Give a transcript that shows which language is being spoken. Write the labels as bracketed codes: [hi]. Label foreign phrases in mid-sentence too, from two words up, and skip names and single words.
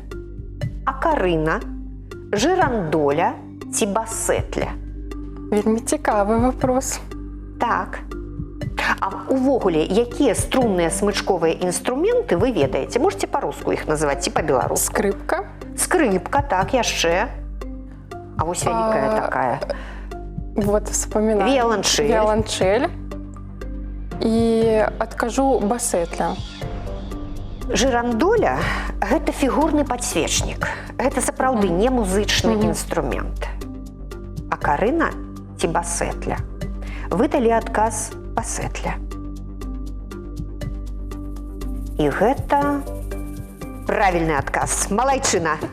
[be] Акарына, жырандоля ці басетля? Вельмі цікавы вопрос. Так. А увогуле, якія струнныя смычковыя інструменты вы ведаеце? Можете па-руску іх называць ці па-беларуску? [ru] Скрипка. [be] Скрипка, так, яшчэ. А вось вялікая такая. [ru] Вот, вспоминаю. Виолончель. Виолончель. И откажу басетля. [be] Жырандоля – гэта фігурны падсвечнік. Гэта сапраўды не музычны інструмент. Акарына ці басетля? Вы далі адказ басетля. І гэта правільны адказ. Малайчына.